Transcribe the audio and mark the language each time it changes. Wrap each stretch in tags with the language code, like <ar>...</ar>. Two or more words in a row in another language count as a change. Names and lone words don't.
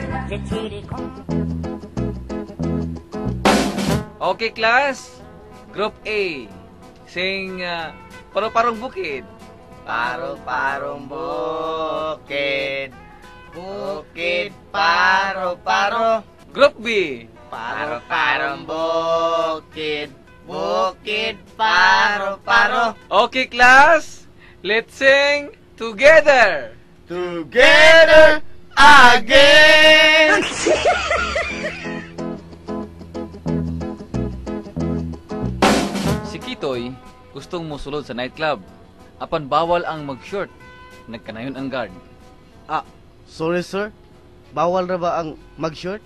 <en>Okay, class. Group A. Sing Paro-Parong Bukid.</en> <tl>Paro-parong bukid, bukid, paro-paro.</tl> <en>Group B.</en> <tl>Paro-parong bukid, bukid, paro-paro.</tl> <en>Okay, class. Let's sing together. Together again!</en> <ceb>Si Kitoy, gustong musulod sa nightclub. Apan bawal ang mag-short. Nagkanayon ang guard.</ceb> <en>Sorry sir,</en> <ceb>bawal na ba ang mag-short?</ceb>